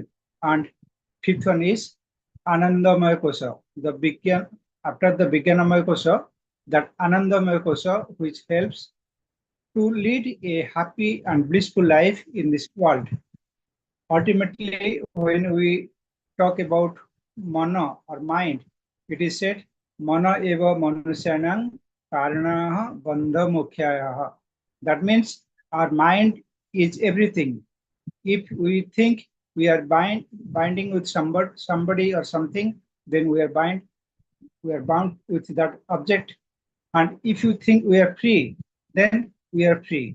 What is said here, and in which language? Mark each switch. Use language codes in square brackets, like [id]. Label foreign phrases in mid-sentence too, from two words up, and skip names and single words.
[en] And fifth one is Anandamaya Kosa, after the Vijnanamaya Kosa, that Anandamaya Kosa, which helps to lead a happy and blissful life in this world. Ultimately, when we talk about mana or mind, it is said, [sa] mana eva manusyanang karanaha bandha mukhyayaha. [en] That means our mind is everything. If we think we are binding with somebody or something, then we are bound with that object. And if you think we are free, then we are free.